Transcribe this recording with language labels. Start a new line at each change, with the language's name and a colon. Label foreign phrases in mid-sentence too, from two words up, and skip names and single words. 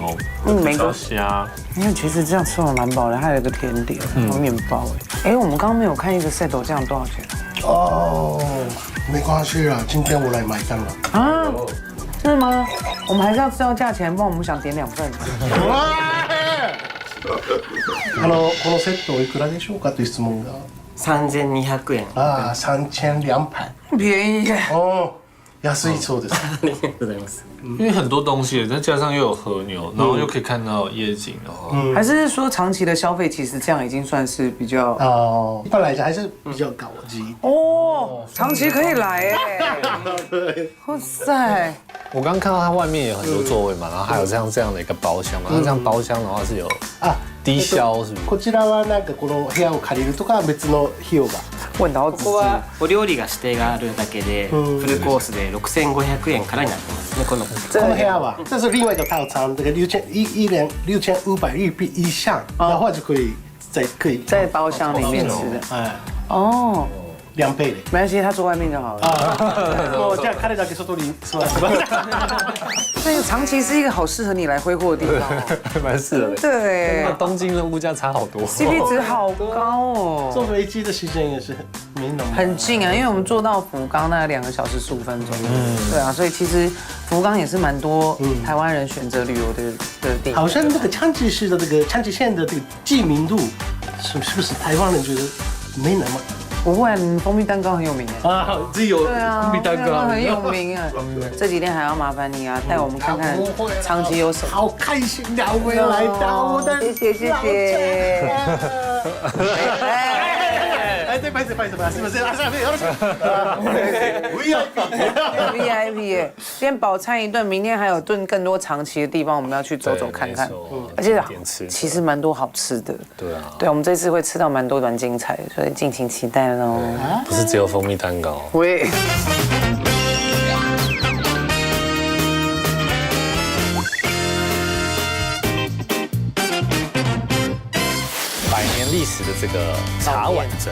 Chinese: 每个吃到虾。因为其实这样吃完蛮饱的，还有一个甜点，还有面包哎。我们刚刚没有看一个 set 这样多少钱哦，没关系啊，今天我来买单了。啊？是吗？我们还是要知道价钱，不然我们想点2份。
Japanese: このセットおいくらでしょうかという質問が。 3200円。ああ、3200。
Chinese: 便宜耶。
Japanese: 哦。安いそうです。ありがとうございます。
Chinese: 因为很多东西，再加上又有和牛，然后又可以看到夜景，然后还是说长期的消费其实这样已经算是比较哦，一般来讲还是比较高级。哦，长期可以来哎。哇塞！我刚刚看到它外面也有很多座位嘛，然后还有这样的一个包厢嘛，那这样包厢的话是有低消是不是？
Japanese: こちらはなんかこの部屋を借りるとか別の費用が。
Chinese: 问到
Japanese: ここはお料理が指定があるだけでフルコースで6500円からになってますね。この部屋は，
Chinese: 这是另外一个套餐，这个6500日币以上的话就可以在包厢里面吃的。哎，哦。 2倍的。没关系，他坐外面就好了。
Japanese: もうじゃあ彼だけ外に座ってます。
Chinese: 所以长崎是一个好适合你来挥霍的地方，蛮适合的。对，跟东京的物价差好多，CP 值好高哦。坐飞机的时间也是没那么很近啊，因为我们坐到福冈大概2个小时15分钟。对啊，所以其实福冈也是蛮多台湾人选择旅游的地方。好像这个长崎市的这个长崎县的这个知名度，是不是台湾人觉得没那么？不会，蜂蜜蛋糕很有名哎。啊，只有对啊，蜂蜜蛋糕很有名啊。这几天还要麻烦你啊，带我们看看长崎有什么。好开心两位来到我的，谢谢。对，不好意思，是不是？
Japanese: よろしく。
Chinese: VIP 耶，今天饱餐一顿，明天还有顿更多长崎的地方，我们要去走走看看。而且其实蛮多好吃的。对啊。对，我们这次会吃到蛮多蛮精彩的，所以敬请期待喽。不是只有蜂蜜蛋糕。喂。 100年历史的这个茶碗蒸，